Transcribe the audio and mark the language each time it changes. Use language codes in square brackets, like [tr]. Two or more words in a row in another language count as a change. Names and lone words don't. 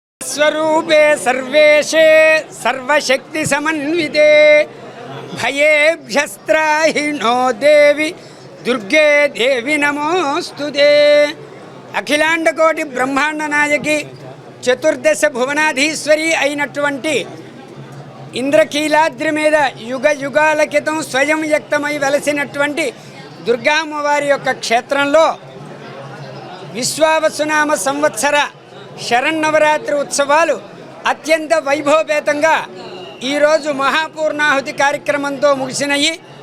[sa] स्वरूपे सर्वेशे सर्वशक्ति समन्विते भयेभ्यस्त्राहिनो देवी दुर्गे देवी नमोस्तुते। अखिलांड कोटि ब्रह्मांड नायकी चतुर्दश भुवनाधीश्वरी [te] అయినటువంటి ఇంద్రకీలాద్రి మీద యుగ యుగాల క్రితం స్వయం వ్యక్తమై వెలసినటువంటి దుర్గామ్మవారి యొక్క క్షేత్రంలో విశ్వావసునామ సంవత్సర శరన్నవరాత్రి ఉత్సవాలు అత్యంత వైభవపేతంగా ఈరోజు మహాపూర్ణాహుతి కార్యక్రమంతో ముగిసినాయి.